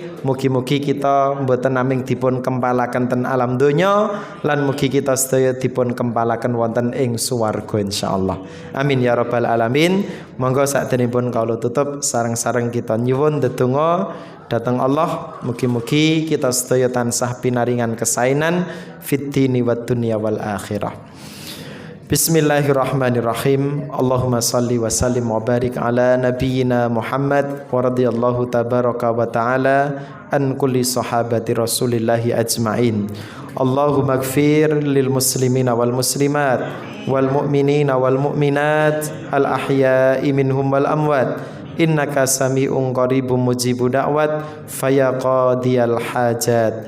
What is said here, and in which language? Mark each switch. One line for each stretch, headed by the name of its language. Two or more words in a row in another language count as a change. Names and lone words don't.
Javanese: Mugi-mugi kita mboten naming dipun kempalaken ten alam donya lan mugi kita sedaya dipun kempalaken wonten ing swarga insyaallah.
Arabic: آمين يا رب العالمين.
Javanese: Monggo sakdenipun kawula tutup sareng-sareng kita nyuwun ndedonga dhateng Allah, mugi-mugi kita sedaya tansah pinaringan kesainan
Arabic: في الدين والدنيا والآخرة. بسم الله الرحمن الرحيم. اللهم صل وسلم وبارك على نبينا محمد ورضي الله تبارك وتعالى عن كل صحابة رسول الله أجمعين. اللهم اغفر للمسلمين والمسلمات والمؤمنين والمؤمنات الأحياء منهم والأموات إنك سميع قريب مجيب الدعوات فيا قاضي الحاجات.